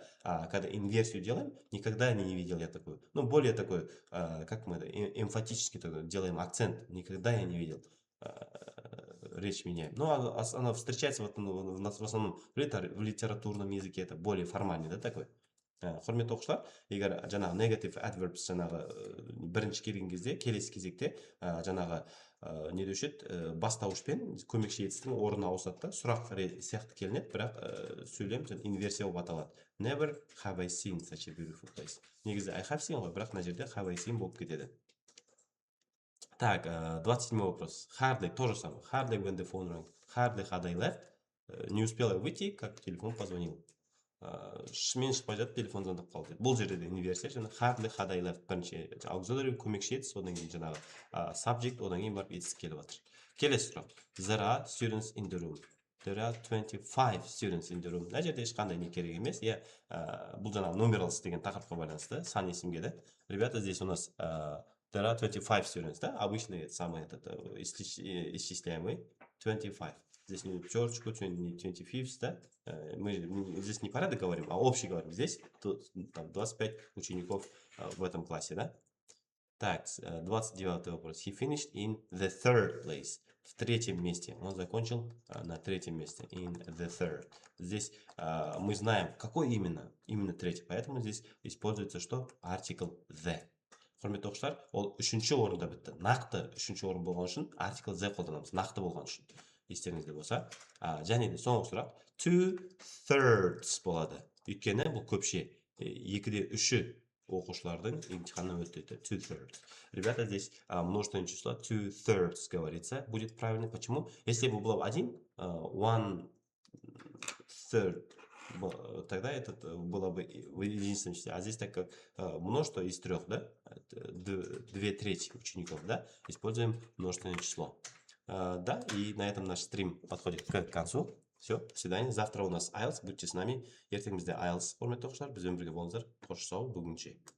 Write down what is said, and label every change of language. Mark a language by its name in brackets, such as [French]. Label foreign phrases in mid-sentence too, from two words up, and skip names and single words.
[Russian] А когда инверсию делаем, никогда не видел я такое. Ну, более такое, как мы это, эмфатически делаем акцент. Никогда я не видел. Речь меняем. Ну, она встречается в основном в литературном языке. Это более формальный, да, такой? [Kazakh] Құрметті оқушылар, егер жаңағы [English] negative adverbs [Kazakh] жаңағы бірінші келген кезде, келесі кезекте жаңағы не деуші еді, бастауышпен көмекші етістің орнына ауысады да, сұрақ сияқты келінеді, бірақ сөйлем инверсия болып аталады. [English] Never have I seen such a beautiful place. [Kazakh] Негізі [English] I have seen [Kazakh] ғой, бірақ мына жерде [English] have I seen [Kazakh] болып кетеді. [Russian] Так, 27 вопрос. Hardly, то же самое. [English] Hardly when the phone rang. Hardly had I left. [Russian] Не успела выйти, как телефон позвонил. [Kazakh] Шымен шықпай жатып телефон звондап қалды. Бұл жерде де инверсия, жаңағы [English] hardly had I left [Kazakh] бірінші auxiliary көмекші етіс, одан кейін жаңағы subject, одан кейін барып етіс келіп жатыр. Келесі сұрақ. [English] There are students in the room. There are 25 students in the room. [Kazakh] Мына жерде ешқандай не керек емес. Бұл жаңағы numerals деген тақырыпқа байланысты, сан есімге де. [Russian] Ребята, здесь у нас [English] there are 25 students, [Russian] да? Обычный самый исчисляемый 25. Здесь не пятерочку, не 25, да? Мы здесь не порядок говорим, а общий говорим. Здесь там 25 учеников в этом классе, да? Так, 29 вопрос. [English] He finished in the third place. [Russian] В третьем месте. Он закончил на третьем месте. [English] In the third. [Russian] Здесь мы знаем, какой именно. Именно третий. Поэтому здесь используется что? [English] Article the. [Kazakh] Құрметті оқушылар, ол үшінші орында бітті. Нақты үшінші орын болған үшін article the қолданамыз. Нақты болған үшін. Естеріңізде болса. Және де соңғы сұрақ. 2/3 болады. Өйткені бұл көпше. 2/3 оқушылардың емтиханнан өтеді. 2/3. [Russian] Ребята, здесь множественное число 2/3 говорится. Будет правильно. Почему? Если бы было 1/3, тогда это было бы в единственном числе. А здесь так как множество из 3, да? 2/3 учеников, да? Используем множественное число. Да, и на этом наш стрим подходит к концу. Все, до свидания. Завтра у нас IELTS. Будьте с нами. [Kazakh] Ертеңімізде IELTS. Құрметті оқушылар, бізбен бірге болыңыздар. Қош сау, бүгінше.